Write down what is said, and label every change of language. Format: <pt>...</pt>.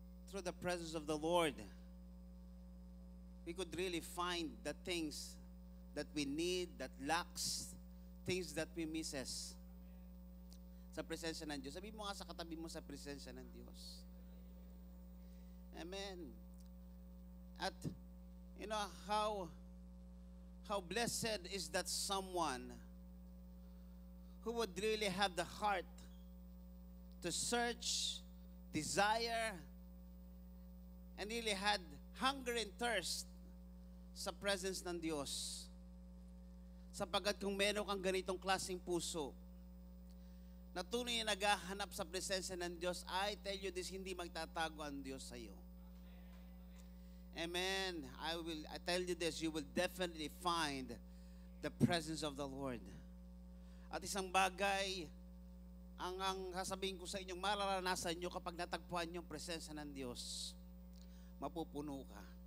<en>Through the presence of the Lord, we could really find the things that we need, that lacks, things that we misses.</en> <tl>Sa presensya ng Diyos. Sabi mo nga sa katabi mo, sa presensya ng Diyos. Amen.</tl> <en>At how blessed is that someone who would really have the heart to search, desire, and really had hunger and thirst</en> <tl>sa presence ng Diyos. Sapagkat kung meron kang ganitong klaseng puso, na tunay na naghahanap sa presensya ng Diyos,</tl> <en>I tell you this,</en> <tl>hindi magtatago ang Diyos sa iyo. Amen.</tl> <en>I tell you this, you will definitely find the presence of the Lord.</en> <tl>At isang bagay, ang sasabihin ko sa inyong mararanasan nyo kapag natagpuan nyo ang presensya ng Diyos, mapupuno ka.</tl>